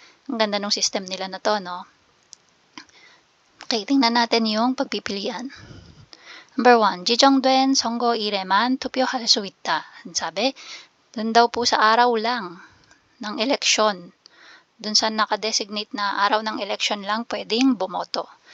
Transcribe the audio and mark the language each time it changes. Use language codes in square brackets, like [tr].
[tl] Ang ganda ng system nila na to, no? Okay, tingnan natin yung pagpipilian. [ko] Number 1, 지정된 선거일에만 투표할 수 있다. [tl] Sabi, dun daw po sa araw lang ng eleksyon. Dun sa nakadesignate na araw ng election lang pwedeng bumoto.